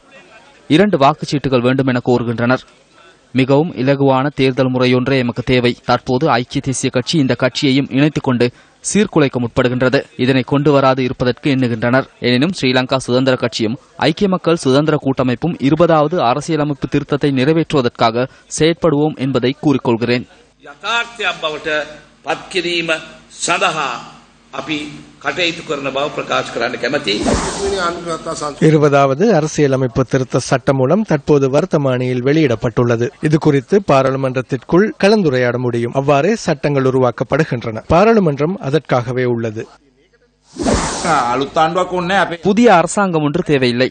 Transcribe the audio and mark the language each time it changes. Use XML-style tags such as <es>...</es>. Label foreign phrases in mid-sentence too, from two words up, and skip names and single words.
<ta>2 வாக்குச்சீட்டுகள் வேண்டும் என கோருகின்றனர். மிகவும் இலகுவான தேர்தல் முறையொன்றே எமக்கு தேவை. தற்போது ஐக்கிய தேசிய கட்சி இந்த கட்சியையும் இணைத்துக் கொண்டு சீர்குலைக்க முற்படுகின்றது. இதனை கொண்டு வராது இருப்பதற்கு எண்ணுகின்றனர். எனினும் ஸ்ரீலங்கா சுதந்திர கட்சியும் ஐக்கிய மக்கள் சுதந்திர கூட்டமைப்பும் 20வது அரசியலமைப்பு திருத்தத்தை நிறைவேற்றுவதற்காக செயற்படுவோம் என்பதை கூறிக்கொள்கிறேன்.</ta> <si>යථාර්ථයක් බවට පත් කිරීම සඳහා අපි කටයුතු කරන බව ප්‍රකාශ කරන්න කැමැති.</si> <ta>20வது அரசியலமைப்பு திருத்த சட்டம் மூலம் தற்போது வர்த்தமானியில் வெளியிடப்பட்டுள்ளது. இது குறித்து பாராளுமன்றத்திற்குள் கலந்துரையாட முடியும். அவ்வாறே சட்டங்கள் உருவாக்கப்படுகின்றன. பாராளுமன்றம் அதற்காகவே உள்ளது. புதிய அரசாங்கம் ஒன்று தேவையில்லை.</ta>